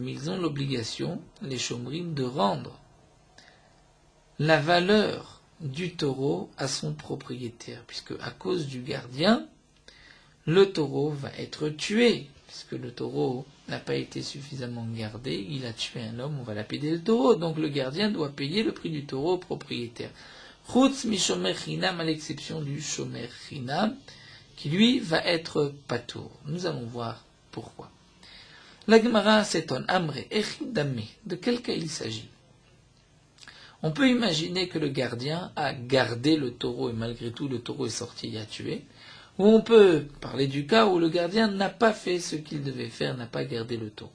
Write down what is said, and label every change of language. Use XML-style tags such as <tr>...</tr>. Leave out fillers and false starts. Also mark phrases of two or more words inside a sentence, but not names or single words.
<fr>Mais ils ont l'obligation, les chomrim, de rendre la valeur du taureau à son propriétaire, puisque à cause du gardien, le taureau va être tué, puisque le taureau n'a pas été suffisamment gardé, il a tué un homme, on va lapider le taureau, donc le gardien doit payer le prix du taureau au propriétaire.</fr> <he>חוץ משומר חינם,</he> <fr>à l'exception du</fr> <he>שומר חינם,</he> <fr>qui lui va être patour. Nous allons voir pourquoi. La Gemara s'étonne.</fr> <arc>אמרי היכי דמי,</arc> <fr>de quel cas il s'agit? On peut imaginer que le gardien a gardé le taureau et malgré tout le taureau est sorti et a tué. Ou on peut parler du cas où le gardien n'a pas fait ce qu'il devait faire, n'a pas gardé le taureau.</fr>